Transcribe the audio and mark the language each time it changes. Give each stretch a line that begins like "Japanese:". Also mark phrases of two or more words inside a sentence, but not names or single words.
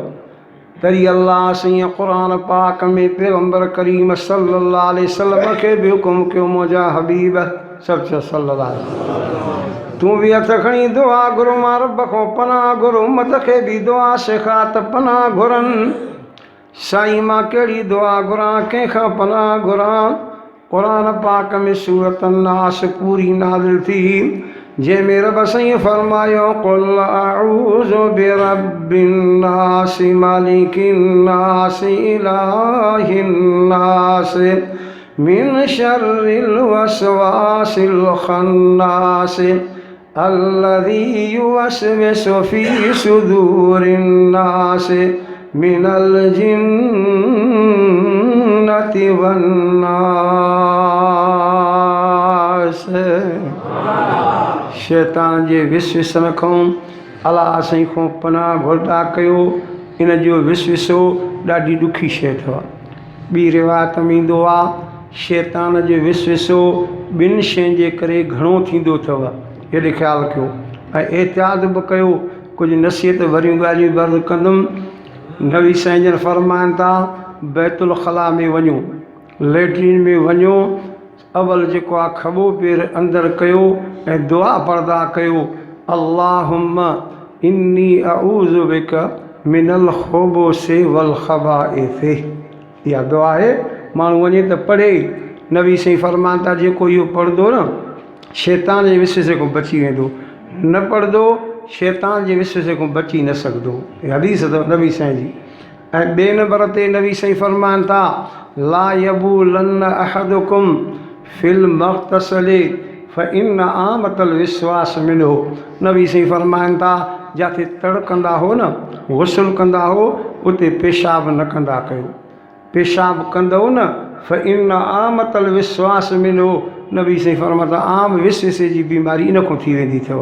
Sindhi: तरी अल्लाह साईं क़ुरान पाक में पैगंबर करीम
Arabic: صلى الله عليه وسلم
Sindhi: खे बि हुकुम कयो मुंहिंजा हबीब सभु
Arabic: صلى الله عليه وسلم
Sindhi: तूं बि हथ खणी दुआ घुर मां रब खां पनाह घुर, उम्मत खे बि दुआ सेखार त पनाह घुरनि। साईं मां कहिड़ी दुआ घुरां, कंहिंखां पनाह घुरां। क़ुरान पाक में सूरत नास पूरी नाज़िल थी, जंहिंमें रब साईं फरमायो
Arabic: قل أعوذ برب الناس ملك الناس إله الناس من شر الوسواس الخناس الذي يوسوس في صدور الناس من الجنة والناس.
Sindhi: शैतान जे विसविसन खां अलाह साईं खां पनाह घुरदा कयो। इन जो विसविसो ॾाढी ॾुखी शइ अथव। ॿी रिवायत में ईंदो आहे शैतान जो विसविसो ॿिनि शयुनि जे करे घणो थींदो अथव, हेॾे ख़्यालु कयो ऐं एहतियात बि कयो। कुझु नसीहत भरियूं ॻाल्हियूं बि अर्ज़ु कंदुमि। नबी साईं जन फरमाइनि था बैतुल ख़ला में वञो, लैट्रिन में वञो, अवल जेको आहे खॿो पेर अंदरि कयो ऐं दुआ पढ़दा कयो
Arabic: اللهم إني أعوذ بك من الخبث والخبائث.
Sindhi: इहा दुआ आहे, माण्हू वञे त पढ़े। नबी साईं फरमाइनि था जेको इहो पढ़ंदो न शैतान जे विसविसे खां बची वेंदो, न पढ़ंदो शैतान जे विसविसे खां बची न सघंदो। हदीस अथव नबी साईं जी। ऐं ॿिए नंबर ते नबी साईं फरमाइनि था
Arabic: لا يبولن أحدكم في المغتسل فإن عامة الوسواس منه.
Sindhi: नबी साईं फरमाइनि था जिथे तड़ कंदा हो न, गुस्ल कंदा हो, उते पेशाब न कंदा कयो। पेशाब कंदव न
Arabic: فإن عامة الوسواس منه.
Sindhi: नबी साईं फरमाइनि था आम विसविसे जी बीमारी इन खां थी वेंदी अथव।